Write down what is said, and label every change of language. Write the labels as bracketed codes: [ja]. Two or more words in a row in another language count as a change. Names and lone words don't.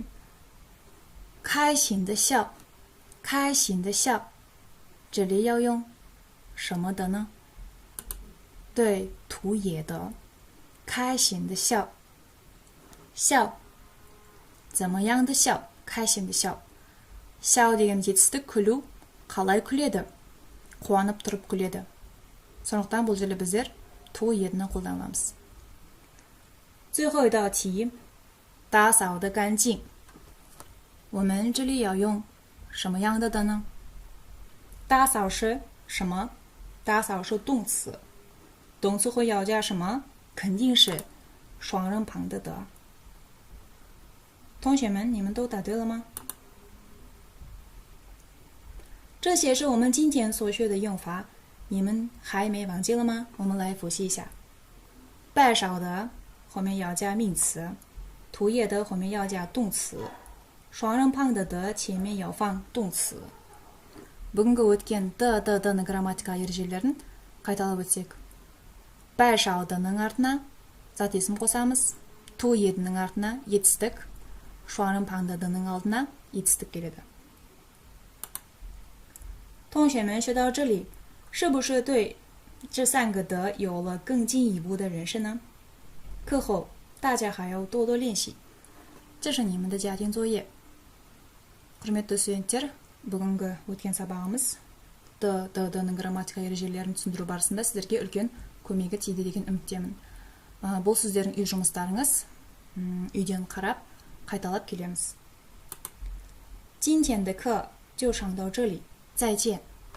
[zh] 开心的笑，开心的笑，这里要用什么的呢？对，涂也的。开心的笑，笑，怎么样的笑？开心的笑。 [kk] 笑 деген жетістік күлу, қалай күледі? Қуанып тұрып күледі. сондықтан бұл жерде біздер ту едіні қолданамыз. [zh] 最后一道题，打扫的干净。我们这里要用什么样的的呢？打扫是什么？打扫是动词，动词会要加什么？肯定是双人旁的的。同学们，你们都答对了吗？这些是我们今天所学的用法，你们还没忘记了吗？我们来复习一下。白少的后面要加名词，涂页的后面要加动词，双人旁的的前面要放动词。 [kk] бүгінгі өткен д-ны грамматика ережелерін қайталап өтсек. Бай шаудының артына зат есім қосамыз, ту едінің артына етістік, шуанын паңдадының алдына етістік келеді. [zh] 同学们学到这里，是不是对这三个的有了更进一步的认识呢？课后大家还要多多练习，这是你们的家庭作业。 [kk] құрметті студенттер, бүгінгі өткен сабағымыз д-ның грамматика ережелерін түсіндіру барысында сіздерге үлкен көмегі тиді деген үміттемін. Бұл сіздердің үй жұмыстарыңыз, үйден қарап қайталап келеміз. [zh] 今天的课就上到这里，再见。